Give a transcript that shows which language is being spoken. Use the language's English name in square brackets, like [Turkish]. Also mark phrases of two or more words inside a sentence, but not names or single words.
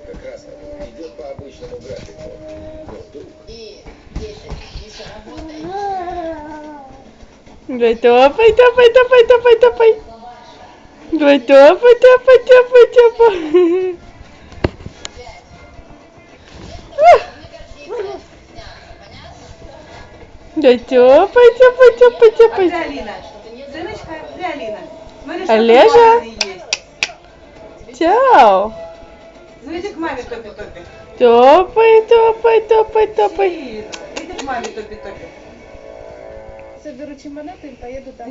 [Russian] Давай, топай, топай, топай, топай, топай. Давай, топай, топай, топай, топай. Да тёпай, тёпай, тёпай, А тёпай. где Алина? Сыночка, где Алина? Смотри, что Олежа? там мамины есть. Чао. Ну иди к маме, топи-топи. Топай, топай, топай, топай. Иди к маме, топи-топи. Соберу чемодан и поеду домой.